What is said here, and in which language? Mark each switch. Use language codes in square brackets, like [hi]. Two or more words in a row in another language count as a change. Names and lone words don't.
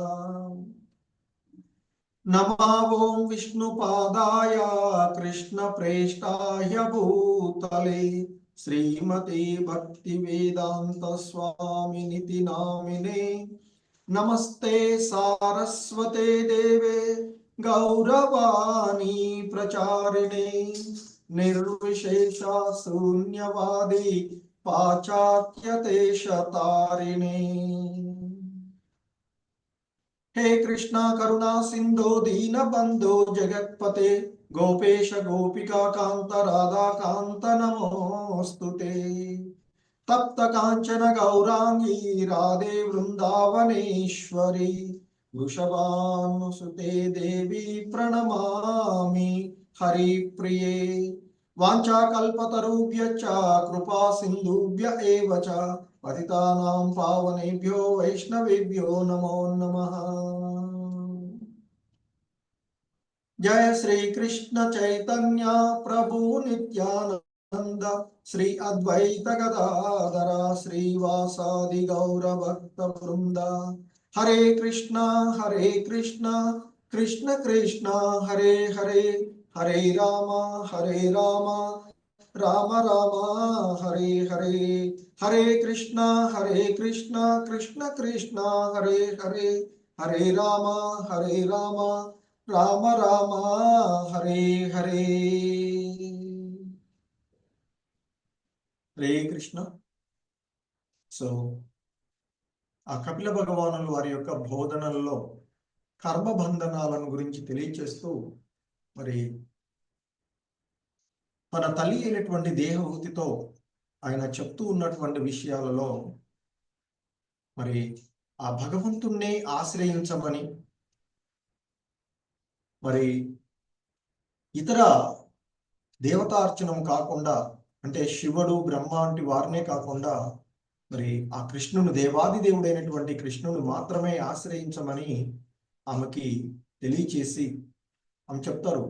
[sa] నమావోం విష్ణుపాదాయ కృష్ణ ప్రేష్టాయ భూతలే శ్రీమతే భక్తి వేదాంత స్వామినితి నామినే. నమస్తే సారస్వతే దేవే గౌరవాణి ప్రచారిణే నిర్విశేష శూన్యవాది పాశ్చాత్యదేశతారిణే. हे कृष्णा करुणा सिंधु दीन बंधु जगत्पते गोपेश गोपिका कांत राधा कांत नमोस्तुते. तप्त कांचन गौरांगी राधे वृंदावनेश्वरी వృషభానుసుతే దేవి ప్రణమామి హరిప్రియే. వాంఛాకల్పతరుభ్యశ్చ కృపా సింధుభ్య ఏవ చ పతితానాం పావనేభ్యో వైష్ణవేభ్యో నమో నమః. జయ శ్రీ కృష్ణ చైతన్య ప్రభు నిత్యానంద శ్రీ అద్వైత గదాధర శ్రీవాసాది గౌర భక్త వృంద. హరే కృష్ణ కృష్ణ కృష్ణ హరే హరే, హరే రామ రామ రామ హరే హరే. హరే కృష్ణ కృష్ణ కృష్ణ హరే హరే, హరే రామ రామ రామ హరే హరే. హరే కృష్ణ. [te] సో ఆ కపిల భగవానులు వారి యొక్క బోధనల్లో కర్మబంధనాలను గురించి తెలియచేస్తూ మరి తన తల్లి అయినటువంటి దేహభూతితో ఆయన చెప్తూ ఉన్నటువంటి విషయాలలో మరి ఆ భగవంతుణ్ణి ఆశ్రయించమని, మరి ఇతర దేవతార్చనం కాకుండా, అంటే శివుడు బ్రహ్మ వంటి వారినే కాకుండా మరి ఆ కృష్ణుడు, దేవాది దేవుడైనటువంటి కృష్ణుడు మాత్రమే ఆశ్రయించమని ఆమెకి తెలియచేసి ఆమె చెప్తారు.